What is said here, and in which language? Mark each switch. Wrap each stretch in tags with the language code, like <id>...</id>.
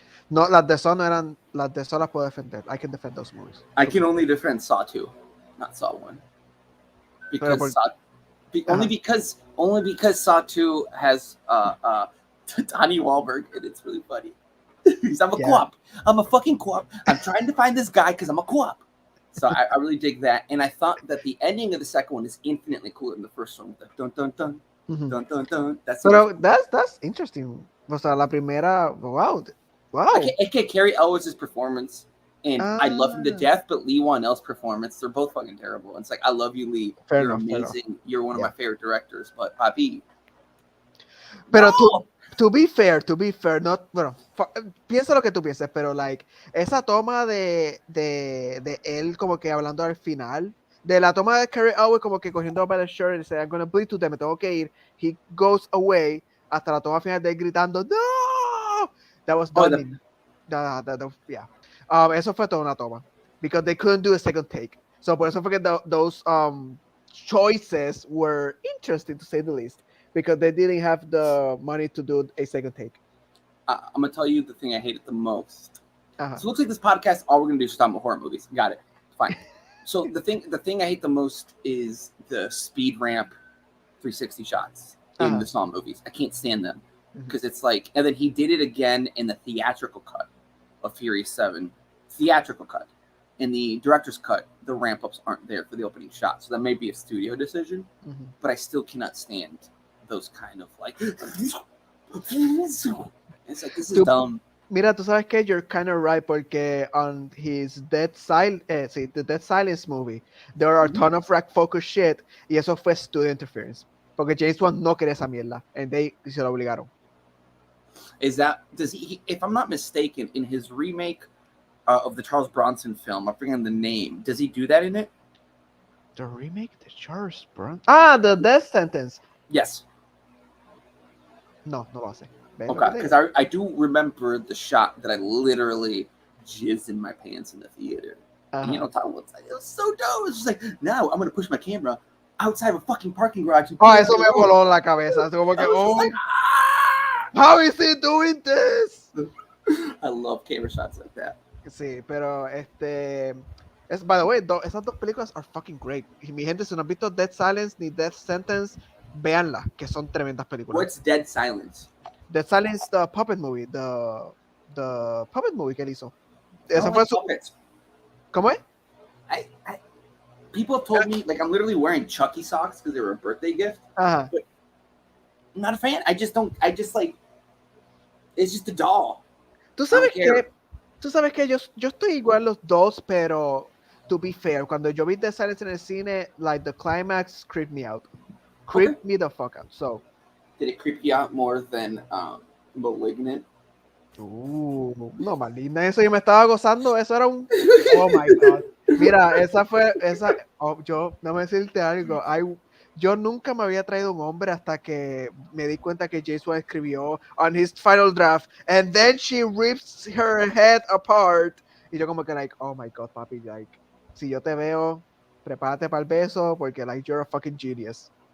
<es>No, las de Saw no eran, las de Saw las puedo defender.</es> <en>I can defend those movies. I can only defend Saw 2, not Saw 1. Because only because Saw 2 has Donnie Wahlberg and it's really funny. I'm a co-op. I'm a fucking co-op. I'm trying to find this guy because I'm a co-op. So I really dig that, and I thought that the ending of the second one is infinitely cooler than the first one with the dun dun dun dun dun dun. That's interesting.</en> <es>O sea, la primera, wow. Es que</es> <en>Carrie Elwes' performance, and I love him to death, but Lee Whannell's performance, they're both fucking terrible. It's like, I love you, Lee. You're amazing. You're one of my favorite directors, but papi.</en> <es>Pero</es> <en>to be fair, not,</en> <es>bueno, piensa lo que tú pienses, pero</es> <en>like,</en> <es>esa toma de él como que hablando al final, de la toma de Carrie Elwes como que cogiendo</es> <en>by the shirt</en> <es>y dice,</es> <en>I'm gonna bleed to them,</en> <es>me tengo que ir,</es> <en>he goes away,</en> <es>hasta la toma final de él gritando, no!</es> <en>That was done. Yeah.</en> <es>Eso fue toda una toma.</es> <en>Because they couldn't do a second take. So</en> <es>por eso fue que</es> <en>those choices were interesting to say the least. Because they didn't have the money to do a second take. I'm gonna tell you the thing I hated the most. Uh-huh. So it looks like this podcast, all we're gonna do is talk about horror movies. Got it. Fine. So the thing I hate the most is the speed ramp 360 shots in the Saw movies. I can't stand them because it's like, and then he did it again in the theatrical cut of Furious 7, theatrical cut. In the director's cut, the ramp ups aren't there for the opening shot, so that may be a studio decision. But I still cannot stand those kind of like. It's like, this is dumb.</en> <es>Mira, tú sabes que</es> <en>you're kind of right</en> <es>porque</es> <en>on his the Dead Silence movie, there are a ton of rack focus shit</en> <es>y eso fue</es> <en>studio interference.</en> <es>Porque James Wan no quería esa mierda</es> <en>and they</en> <es>se lo obligaron.</es> <en>Is that, does he, if I'm not mistaken, in his remake of the Charles Bronson film, I'm forgetting the name, does he do that in it? The remake? The Charles Bronson? Ah, the Death Sentence. Yes.</en> <es>No, no lo hace.</es> <en>Okay, because I do remember the shot that I literally jizzed in my pants in the theater. And, you know, it was so dope. It was just like, now I'm going to push my camera outside of a fucking parking garage.</en> <es>Oh, eso me voló la cabeza. Como que,</es> <en>oh, like, how is he doing this? I love camera shots like that.</en> <es>Sí, pero</es> <en>by the way,</en> <es>esas dos películas</es> <en>are fucking great.</en> <es>Y mi gente, si no han visto Dead Silence ni Death Sentence, véanlas, que son tremendas películas.</es> <en>What's Dead Silence? Dead Silence, the puppet movie, the puppet movie</en> <es>que él hizo. Esa fue su... ¿Cómo es?</es> <en>People have told me, like, I'm literally wearing Chucky socks because they were a birthday gift. But I'm not a fan. I just like, it's just a doll.</en> <es>Tú sabes que yo estoy igual los dos, pero</es> <en>to be fair,</en> <es>cuando yo vi Dead Silence en el cine,</es> <en>like the climax creeped me out. Creeped me the fuck out. So. Did it creep you out more than Malignant?</en> <es>No, Malignant, eso yo me estaba gozando, eso era un...</es> <en>Oh my God.</en> <es>Mira, esa... yo, no me decirte algo, yo nunca me había traído un hombre hasta que me di cuenta que James Wan escribió</es> <en>on his final draft, and then she rips her head apart,</en> <es>y yo como que</es> <en>like, oh my God,</en> <es>papi,</es> <en>like,</en> <es>si yo te veo, prepárate para el beso, porque like,</es> <en>you're a fucking genius.</en>